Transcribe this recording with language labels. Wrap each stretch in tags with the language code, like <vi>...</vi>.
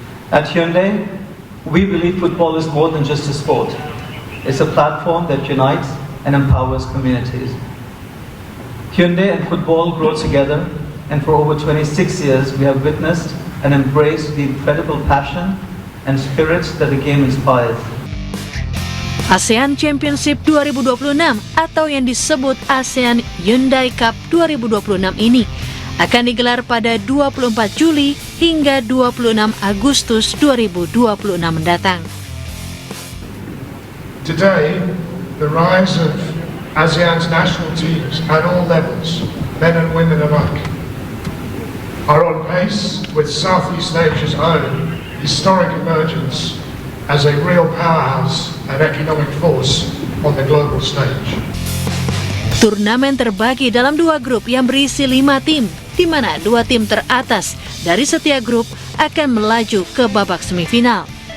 <en>At Hyundai, we believe football is more than just a sport. It's a platform that unites and empowers communities. Hyundai and football grow together, and for over 26 years we have witnessed and embraced the incredible passion and spirit that the game inspires.</en> <id>ASEAN Championship 2026 atau yang disebut ASEAN Hyundai Cup 2026 ini akan digelar pada 24 Juli hingga 26 Agustus 2026 mendatang.</id> <en>Today, the rise of ASEAN's national teams at all levels, men and women alike, are on pace with Southeast Asia's own historic emergence as a real powerhouse and economic force on the global stage.</en> <id>Turnamen terbagi dalam 2 grup yang berisi 5 tim, di mana 2 tim teratas dari setiap grup akan melaju ke babak semifinal.</id>